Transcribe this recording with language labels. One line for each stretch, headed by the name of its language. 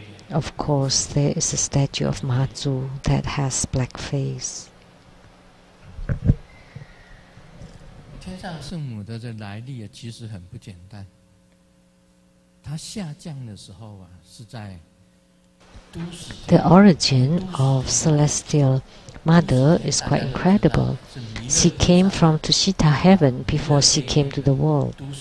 English: Of course, there is a statue of Mazu that has black face.
Chinese: 天上圣母的这来历其实很不简单。她下降的时候是在
English: The origin of Celestial Mother is quite incredible. She came from Tushita heaven before she came to the world.